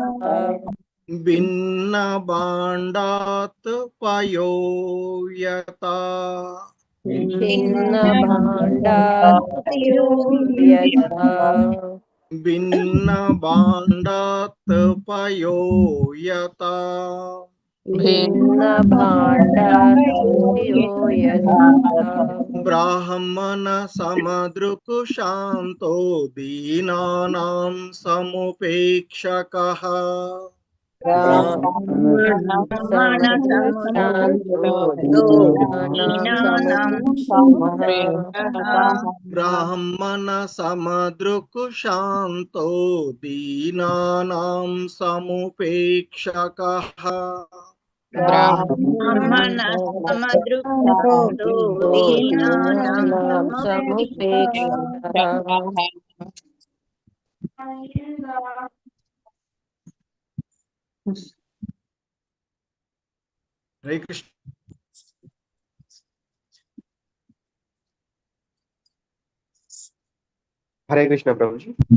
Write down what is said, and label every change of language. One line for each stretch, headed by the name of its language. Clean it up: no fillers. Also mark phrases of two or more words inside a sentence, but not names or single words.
Sanskrit: భిన్న భాండాతుపయోయతా. భిన్న భాండాతుపయోయతా. భిన్న భాండాతుపయోయతా. भिन्न भाण्डारयो यथा ब्राह्मण समदृक्शान्तो दीनानां समुपेक्षकः ब्राह्मणसमदृशान्तो दीनानां समुपेक्षकः ब्राह्मण समदृक्शान्तो दीनानां समुपेक्षकः ब्राह्मणसमदृशान्तो दीनानां समुपेक्षकः हरे कृष्ण
Hindi: हरे कृष्ण प्रभु जी।